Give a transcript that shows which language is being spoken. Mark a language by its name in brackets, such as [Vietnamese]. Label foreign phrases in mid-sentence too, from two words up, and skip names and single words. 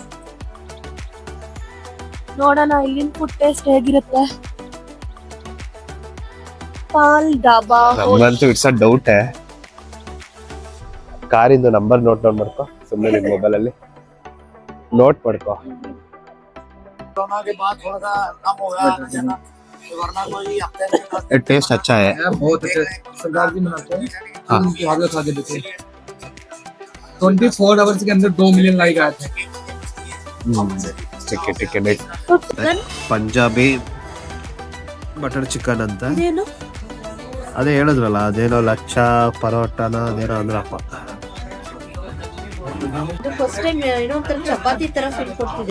[Kannada] ನೋಡೋಣ ಇಲ್ಲಿನ [English] food taste [Kannada] ಹೇಗಿರುತ್ತೆ. ಪಾಲ್ ಡಾಬಾ [English] ನಮ್ಗಂತೂ it's a doubt. [Kannada] ಕಾರಿಂದು [English] number note [Kannada] ಮಾಡ್ಕೊ ಸುಮ್ಮನೆ ನಿಮ್ ಮೊಬೈಲ್ ಅಲ್ಲಿ ನೋಟ್ ಮಾಡ್ಕೊ. [Hindi] टेस्ट अच्छा है. बहुत अच्छे सरदार जी बनाते हैं. उनकी हालत खा के देखो. 24 आवर्स के अंदर [English] 2 million like [Hindi] आए थे. [Kannada] ಚಿಕನ್ ಪಂಜಾಬಿ ಬಟರ್ ಚಿಕನ್ ಅಂತ ಏನು ಅದೇ ಹೇಳಿದ್ರಲ್ಲ, ಅದೇನೋ ಲಚ್ಚ ಪರೋಟನ ಅದೇನೋ ಅಂದ್ರಪ್ಪ. [English] first time [Kannada] ಏನೋ ಒಂಥರ ಚಪಾತಿ ತರ ಫೀಲ್ ಕೊಡ್ತಿದೆ.